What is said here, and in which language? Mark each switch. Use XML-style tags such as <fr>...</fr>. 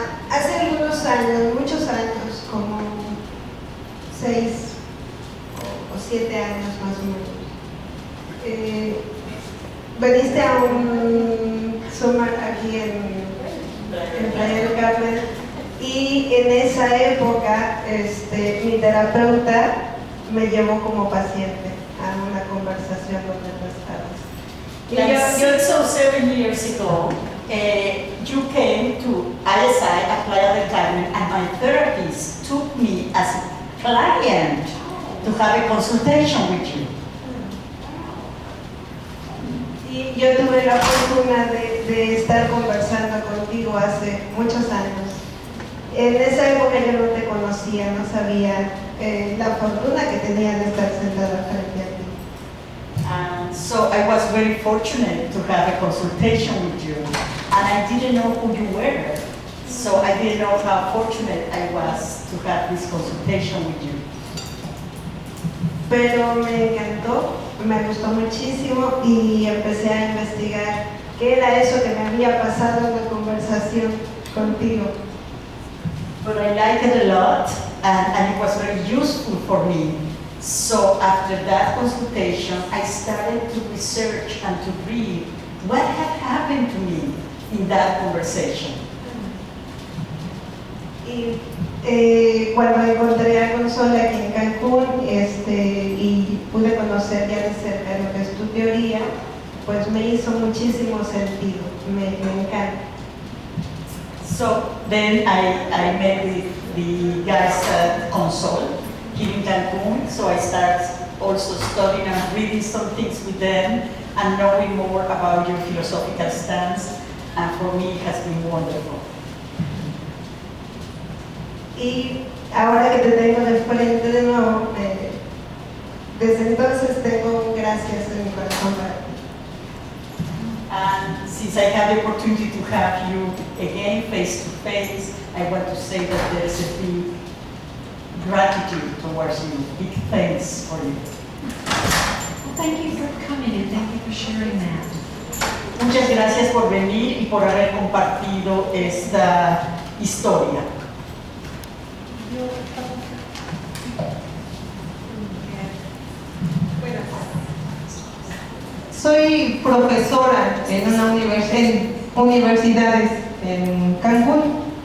<es>Hace algunos años, muchos años, como 6 o 7 años más o menos, veniste a un summer aquí en Playa del Carmen y en esa época mi terapeuta me llevó como paciente a una conversación donde tú estabas.</es> <en>Like 6 or 7 years ago, you came to ISI at Playa del Carmen, and my therapist took me as a client to have a consultation with you.</en> <es>Y yo tuve la fortuna de estar conversando contigo hace muchos años. En esa época yo no te conocía, no sabía la fortuna que tenía de estar sentada frente a ti.</es> <en>And so I was very fortunate to have a consultation with you, and I didn't know who you were. So I didn't know how fortunate I was to have this consultation with you.</en> <es>Pero me encantó, me gustó muchísimo y empecé a investigar qué era eso que me había pasado en la conversación contigo.</es> <en>But I liked it a lot, and it was very useful for me. So after that consultation, I started to research and to read what had happened to me in that conversation.</en> <es>Y cuando encontré a Consola aquí en Cancún y pude conocer ya de cerca lo que es tu teoría, pues me hizo muchísimo sentido, me encanta.</es> <en>So then I met with the guys at Consol here in Cancun, so I started also studying and reading some things with them and knowing more about your philosophical stance, and for me it has been wonderful.</en> <es>Y ahora que te tengo de frente de nuevo, desde entonces tengo gracias en mi corazón para ti.</es> <en>And since I have the opportunity to have you again face to face, I want to say that there's a big gratitude towards you, big thanks for you. Well, thank you for coming and thank you for sharing that.</en> <es>Muchas gracias por venir y por haber compartido esta historia. Soy profesora en una en universidades en Cancún.</es>